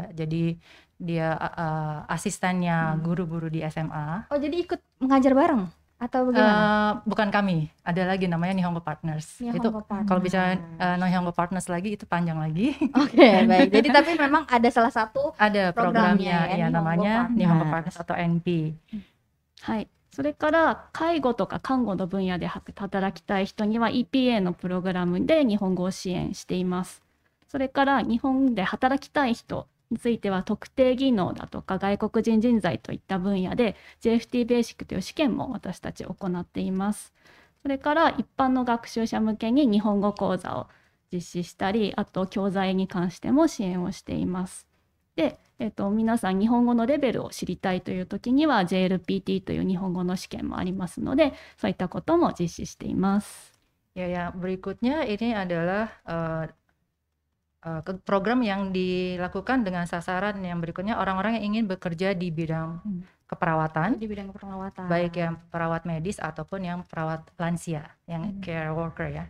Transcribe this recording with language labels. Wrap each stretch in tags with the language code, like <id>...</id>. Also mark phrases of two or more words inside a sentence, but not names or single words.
<id>Jadi dia asistennya guru-guru di SMA. Oh, jadi ikut mengajar bareng atau bagaimana? Bukan kami, ada lagi namanya Nihongo Partners. Nihongo Itu kalau bicara Nihongo Partners lagi itu panjang lagi. Oke, baik. Jadi tapi memang ada salah satu Ada programnya programnya ya, ya Nihongo namanya Partners. Nihongo Partners atau NP.</id> <ja>はい。それから介護とか看護の分野で働きたい人には EPA のプログラムで日本語を支援しています。それから日本で働きたい人については特定技能だとか外国人人材といった分野で JFT ベーシックという試験も私たち行っています。それから一般の学習者向けに日本語講座を実施したり、あと教材に関しても支援をしています。で、皆さん日本語のレベルを知りたいという時には JLPT という日本語の試験もありますので、そういったことも実施しています。</ja> <id>Ya, yang berikutnya ini adalah program yang dilakukan dengan sasaran yang berikutnya orang-orang yang ingin bekerja di bidang keperawatan, di bidang perawatan. baik yang perawat medis ataupun yang perawat lansia, yang</id> <en>care worker</en> <id>ya.</id>